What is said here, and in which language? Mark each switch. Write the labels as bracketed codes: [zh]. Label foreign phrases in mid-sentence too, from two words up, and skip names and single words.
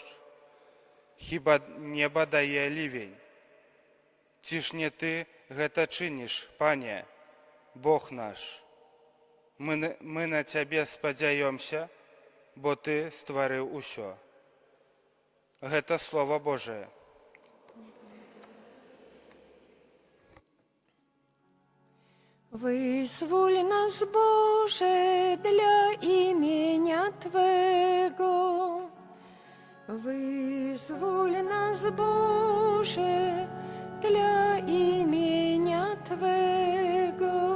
[be] Хіба неба дае лівень? Ці ж не ты гэта чыніш, Пане, Бог наш? Мы на Цябе спадзяёмся, бо Ты стварыў усё. Гэта Слово Божие. [pl] Wyzwól nas, Boże, dla imienia Twego. Wyzwól nas, Boże, dla imienia Twego.